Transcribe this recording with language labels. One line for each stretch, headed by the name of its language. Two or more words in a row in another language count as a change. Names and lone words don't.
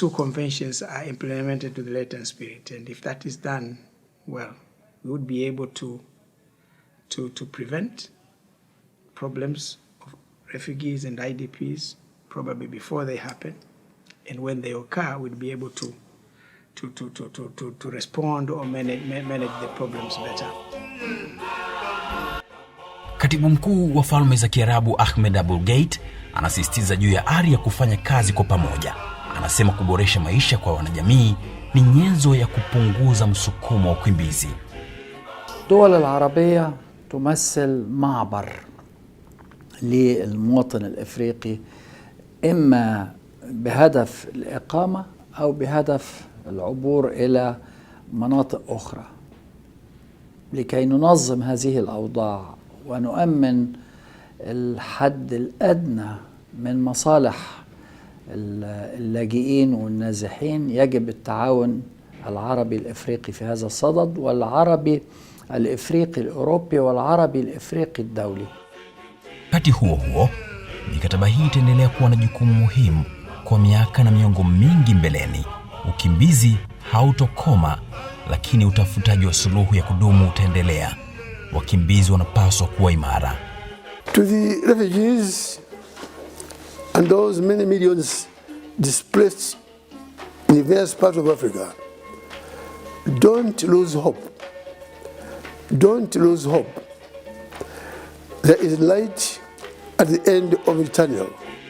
English: two conventions are implemented to the letter and spirit, and if that is done well, we would be able to prevent problems of refugees and IDPs probably before they happen, and when they occur, we'll be able to respond or manage the problems better.
Swahili: Katibu mkuu wa Falme za Kiarabu Ahmed Abul Gheit anasisitiza juu ya ari ya kufanya kazi kwa pamoja. Anasema kuboresha maisha kwa wanajamii ni nyenzo ya kupunguza msukumo wa ukimbizi.
Arabic: الدول العربية تمثل معبر للمواطن الإفريقي، إما بهدف الإقامة أو بهدف العبور إلى مناطق أخرى، لكي ننظم هذه الأوضاع ونؤمن الحد الأدنى من مصالح اللاجئين والنازحين. يجب التعاون العربي الإفريقي في هذا الصدد، والعربي الإفريقي الأوروبي والعربي الإفريقي الدولي.
Swahili: Wakati huo huo, mikataba hii itaendelea kuwa na jukumu muhimu kwa miaka na miongo mingi mbeleni. Ukimbizi hautokoma, lakini utafutaji wa suluhu ya kudumu utaendelea. Wakimbizi wanapaswa kuwa imara.
English: To the refugees and those many millions displaced in various parts of Africa, don't lose hope. Don't lose hope. There is light at the end of the tunnel.